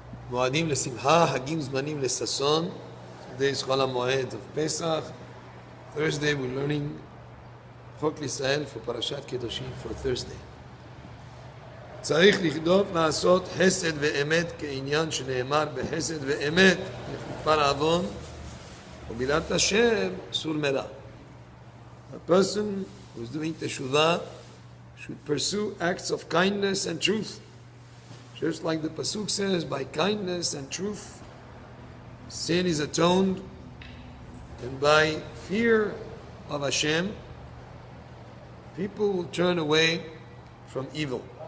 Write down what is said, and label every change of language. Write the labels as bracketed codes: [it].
[he] מועדים לשמחה, חגים זמנים לששון. [en] Today is Chol HaMoed of Pesach. Thursday we're learning חוק לישראל for פרשת Kedoshim for Thursday. [he] צריך לכתוב לעשות חסד ואמת כעניין שנאמר בחסד ואמת יכופר עוון ובמילת השם סור מרע. [en] A person who is doing teshuvah should pursue acts of kindness and truth. Just like the Pasuk says, by kindness and truth, sin is atoned, and by fear of Hashem, people will turn away from evil.